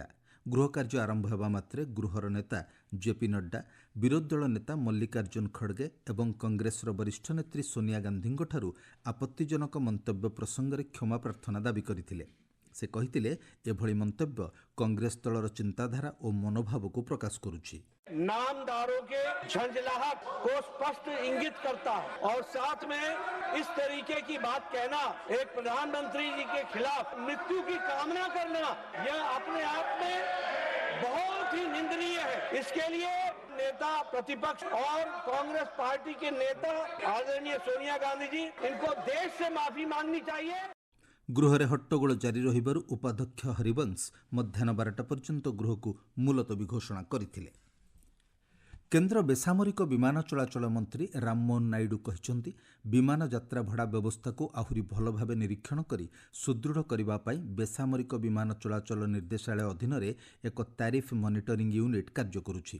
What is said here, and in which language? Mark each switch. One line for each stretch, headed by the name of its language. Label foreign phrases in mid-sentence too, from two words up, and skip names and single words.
Odia: ଗୃହ କାର୍ଯ୍ୟ ଆରମ୍ଭ ହେବା ମାତ୍ରେ ଗୃହର ନେତା ଜେପି ନଡ୍ଡା, ବିରୋଧୀ ଦଳ ନେତା ମଲ୍ଲିକାର୍ଜୁନ ଖଡଗେ ଏବଂ କଂଗ୍ରେସର ବରିଷ୍ଠ ନେତ୍ରୀ ସୋନିଆ ଗାନ୍ଧୀଙ୍କଠାରୁ ଆପତ୍ତିଜନକ ମନ୍ତବ୍ୟ ପ୍ରସଙ୍ଗରେ କ୍ଷମା ପ୍ରାର୍ଥନା ଦାବି କରିଥିଲେ। ସେ କହିଥିଲେ, ଏଭଳି ମନ୍ତବ୍ୟ କଂଗ୍ରେସ ଦଳର ଚିନ୍ତାଧାରା ଓ ମନୋଭାବକୁ ପ୍ରକାଶ କରୁଛି।
Hindi: नामदारों के झंझलाहट को स्पष्ट इंगित करता है और साथ में इस तरीके की बात कहना, एक प्रधानमंत्री जी के खिलाफ मृत्यु की कामना करना, यह अपने आप में बहुत ही निंदनीय है। इसके लिए नेता प्रतिपक्ष और कांग्रेस पार्टी के नेता आदरणीय सोनिया गांधी जी, इनको देश से माफी मांगनी चाहिए।
Odia: ଗୃହରେ ହଟ୍ଟଗୋଳ ଜାରି ରହିବାରୁ ଉପାଧ୍ୟକ୍ଷ ହରିବଂଶ ମଧ୍ୟାହ୍ନ 12ଟା ପର୍ଯ୍ୟନ୍ତ ଗୃହକୁ ମୁଲତବୀ ଘୋଷଣା କରିଥିଲେ। କେନ୍ଦ୍ର ବେସାମରିକ ବିମାନ ଚଳାଚଳ ମନ୍ତ୍ରୀ ରାମମୋହନ ନାଇଡୁ କହିଛନ୍ତି, ବିମାନ ଯାତ୍ରା ଭଡ଼ା ବ୍ୟବସ୍ଥାକୁ ଆହୁରି ଭଲ ଭାବେ ନିରୀକ୍ଷଣ କରି ସୁଦୃଢ଼ କରିବା ପାଇଁ ବେସାମରିକ ବିମାନ ଚଳାଚଳ ନିର୍ଦ୍ଦେଶାଳୟ ଅଧୀନରେ ଏକ ତାରିଫ ମନିଟରିଂ ୟୁନିଟ୍ କାର୍ଯ୍ୟ କରୁଛି।